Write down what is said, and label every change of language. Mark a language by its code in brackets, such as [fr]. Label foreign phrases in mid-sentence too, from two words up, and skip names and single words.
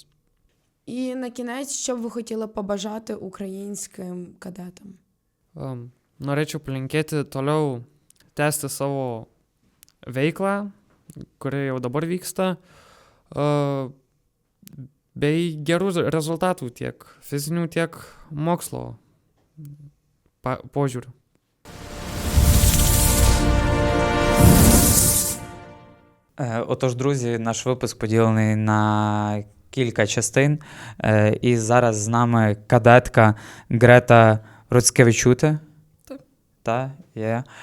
[uk] І на кінець, що б ви хотіли побажати українським кадетам? [lt] Norėčiau palinkėti toliau tęsti savo veiklą, kuri jau dabar vyksta, bei gerų rezultatų tiek fizinių, tiek mokslo požiūrių. [uk] Отож, друзі, наш випуск поділений на кілька частин. І зараз з нами кадетка Грета Руцкевичуте. Так. Та, є.